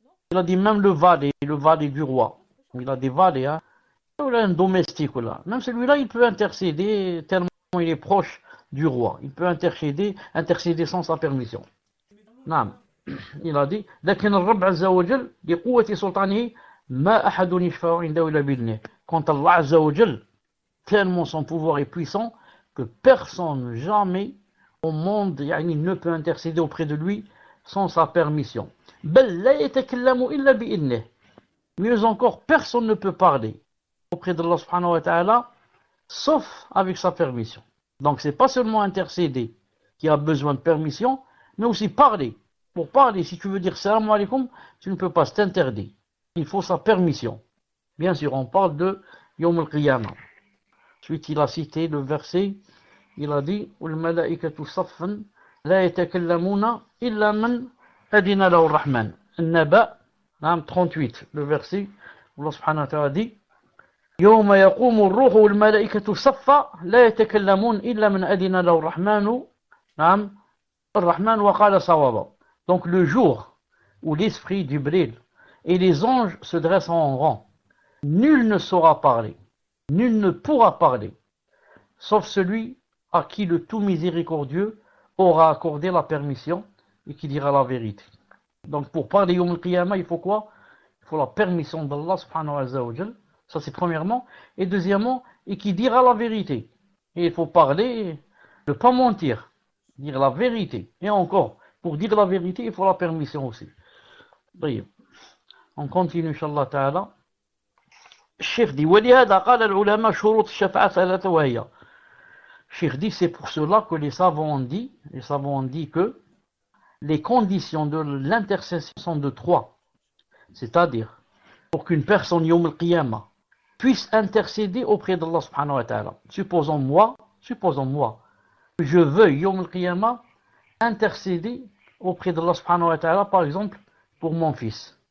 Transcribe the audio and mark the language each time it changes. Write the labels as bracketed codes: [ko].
[fr] Il a dit même le valet du roi. Il a des valets, hein. Il a un domestique là. Même celui-là, il peut intercéder tellement il est proche du roi. Il peut intercéder sans sa permission. Non. Il a dit [ar] لكن الرب عز وجل لقوة سلطانه ما أحد يشفع عنده إلا بإذنه. [fr] Quant à Allah Azza wa Jal, tellement son pouvoir est puissant que personne jamais au monde ne peut intercéder auprès de lui sans sa permission. [ar] بل لا يتكلم إلا بإذنه. [fr] Mieux encore, personne ne peut parler auprès d'Allah subhanahu wa ta'ala sauf avec sa permission. Donc c'est pas seulement intercéder qui a besoin de permission, mais aussi parler. Pour parler, si tu veux dire salam alaikum, tu ne peux pas, c'est interdit. Il faut sa permission. Bien sûr, on parle de Yawm al-Qiyamah. Ensuite, il a cité le verset, il a dit [ar] وَالْمَلَائِكَةُ صَفًّا لَا يَتَكَلَّمُونَ إِلَّا مَنْ أَذِنَ لَهُ الرَّحْمَنُ. [fr] An-Naba, 38, le verset où Allah subhanahu wa ta'ala dit [ar] يوم يقوم الروح والملائكة صفا لا يتكلمون إلا من أذن له الرحمن الرحمن وقال صوابا. [fr] Donc le jour où l'esprit d'Ibril et les anges se dressent en rang, nul ne saura parler, nul ne pourra parler, sauf celui à qui le tout miséricordieux aura accordé la permission et qui dira la vérité. Donc pour parler Yawm al-Qiyamah, il faut quoi? Il faut la permission d'Allah subhanahu wa ta'ala. Ça c'est premièrement. Et deuxièmement, et qui dira la vérité. Et il faut parler, ne pas mentir, dire la vérité. Et encore, pour dire la vérité, il faut la permission aussi. طيب. On continue, Inch'Allah Ta'ala. Cheikh dit, [ar] وَلِهَذَا قَالَ الْعُلَمَاء شُرُوطِ الشَّفَاعَةِ ثَلَاثَةٌ وَهِيَ. [fr] Cheikh dit, c'est pour cela que les savants ont dit que les conditions de l'intercession sont de 3. C'est-à-dire, pour qu'une personne, Yawm al-Qiyamah, puisse intercéder auprès d'Allah subhanahu wa ta'ala. Supposons moi, que je veuille, Yawm al-Qiyamah, intercéder auprès d'Allah subhanahu wa ta'ala, par exemple, pour mon fils.